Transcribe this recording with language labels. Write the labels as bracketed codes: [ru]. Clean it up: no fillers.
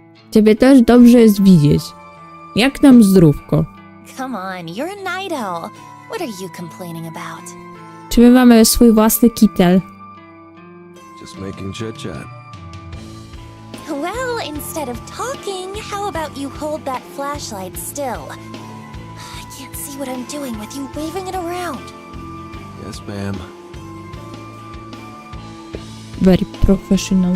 [pl] Ciebie też dobrze jest widzieć. Jak nam zdrówko? [en] Come on, you're a night owl. What are you complaining about? [pl] Czy my mamy swój własny kitel? [en] Just making chit-chat. Well, instead of talking, how about you hold that flashlight still? I can't see what I'm doing with you waving it around. Yes, ma'am. Very professional.